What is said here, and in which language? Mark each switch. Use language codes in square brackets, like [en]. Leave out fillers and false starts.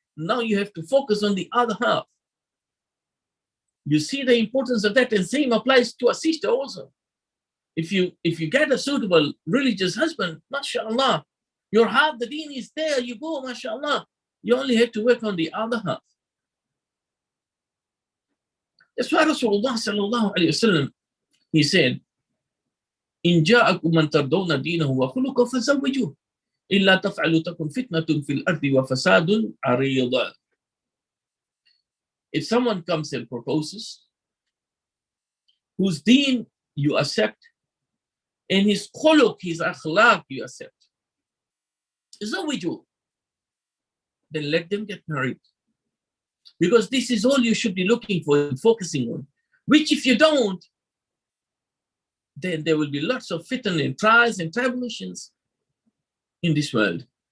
[en] Now you have to focus on the other half. You see the importance of that, and same applies to a sister also. If you get a suitable religious husband, mashallah, your half the deen is there, you go, mashallah. You only have to work on the other half. That's why Rasulullah sallallahu alayhi wa sallam, he said, [ar] إن جاءكم من ترضون دينه وخلقه فزوجوه إلا تفعلوا تكن فتنة في الأرض وفساد عريض. [en] If someone comes and proposes, whose deen you accept, and his khuluq, his akhlaq you accept, [ar] زوجوه, [en] then let them get married. Because this is all you should be looking for and focusing on. Which if you don't, then there will be lots of fitan and trials and tribulations in this world.